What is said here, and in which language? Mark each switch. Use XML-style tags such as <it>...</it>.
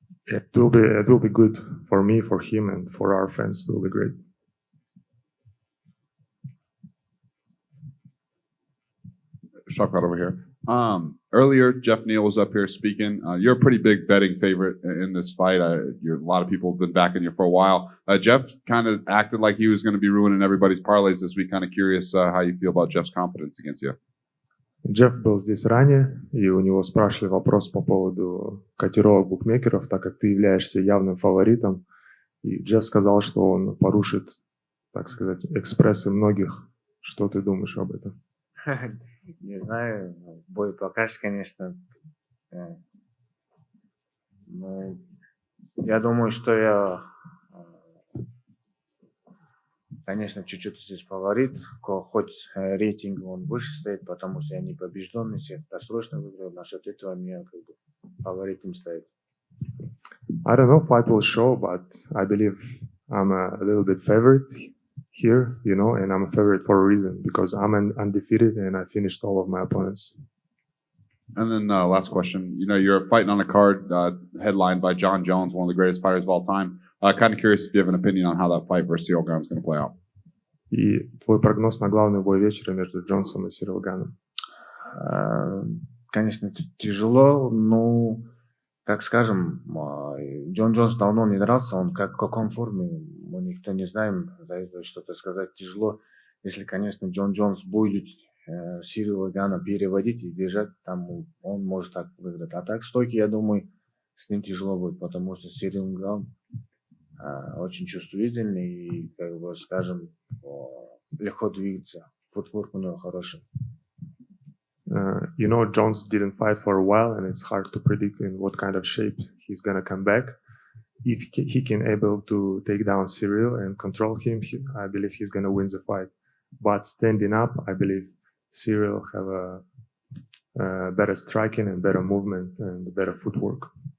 <en>It will be good for me, for him, and for our fans. It will be great. Shavkat over here. Earlier, Geoff Neal was up here speaking. You're a pretty big betting favorite in this fight. A lot of people have been backing you for a while. Geoff kind of acted like he was going to be ruining everybody's parlays this week. Kind of curious how you feel about Jeff's confidence against you.</en> <ru>Джефф был здесь ранее, и у него спрашивали вопрос по поводу котировок букмекеров, так как ты являешься явным фаворитом. И Джефф сказал, что он порушит, так сказать, экспрессы многих. Что ты думаешь об этом? Не знаю, бой покажет, конечно. Но я думаю, что я, конечно, чуть-чуть здесь фаворит, хоть рейтинг он выше стоит, потому что я не побежденный, всех досрочно выиграл, насчет этого мне как бы фаворитом стоит.</ru> <en>I don't know, fight will show, but I believe I'm a little bit favorite here, you know, and I'm a favorite for a reason, because I'm undefeated and I finished all of my opponents. And then last question, you're fighting on a card headlined by Jon Jones, one of the greatest fighters of all time. Kind of curious if you have an opinion on how that fight versus Cyril Gane is going to play out.</en> <ru>И твой прогноз на главный бой вечера между Джонсом и Сирил Ганом? Конечно, тяжело, но, как скажем, Джон Джонс давно не дрался, он в каком форме, мы никто не знаем, за это что-то сказать тяжело. Если, конечно, Джон Джонс будет Сирила Гана переводить и держать, там он может так выиграть. А так, стойки, я думаю, с ним тяжело будет, потому что Сирил Ган очень чувствительный и, как бы, скажем, легко двигаться. Футворк у него хороший.</ru> <en>You know, Jones didn't fight for a while, and it's hard to predict in what kind of shape he's gonna come back. If he can able to take down Cyril and control him, I believe he's gonna win the fight. But standing up, I believe Cyril have a better striking and better movement and better footwork.</en>